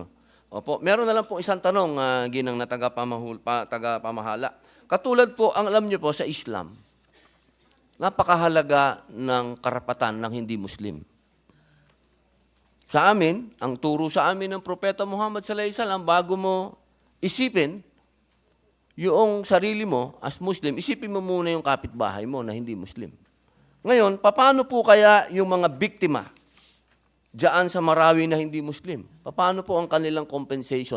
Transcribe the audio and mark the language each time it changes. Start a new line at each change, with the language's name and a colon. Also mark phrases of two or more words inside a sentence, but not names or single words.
Filipino: Opo, meron na lang po isang tanong, ginang na tagapamahala. Katulad po, ang alam niyo po sa Islam, napakahalaga ng karapatan ng hindi Muslim. Sa amin, ang turo sa amin ng Propeta Muhammad
Arabic: صلى الله عليه وسلم,
Filipino: bago mo isipin yung sarili mo as Muslim, isipin mo muna yung kapitbahay mo na hindi Muslim. Ngayon, paano po kaya yung mga biktima diyan sa Marawi na hindi Muslim? Paano po ang kanilang compensation?